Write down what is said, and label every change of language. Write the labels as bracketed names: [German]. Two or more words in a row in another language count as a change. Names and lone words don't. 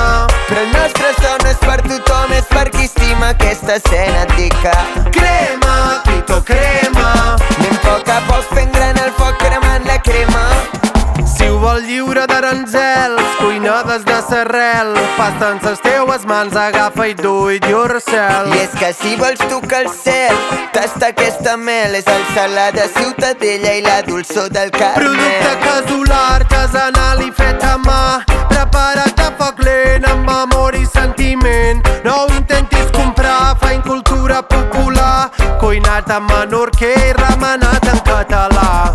[Catalan] però el nostre son no és per tothom, és per qui estima aquesta escena. Et dic que crema, Quito crema, anem a poc fent gran el foc cremant la crema. si ho vol lliure d'aranzels, cuinades de serrel, pasta en ses teues mans, agafa i [English] do it yourself. [Catalan] I és que si vols tocar el cel, tasta aquesta mel, és el salat de Ciutadella i la dolçor del Producte Carmel. casolà, artesanal i fet a mà, preparat a foc lent amb amor i sentiment. No ho intentis comprar, fa cultura popular, cuinat en menorquer i remenat en català.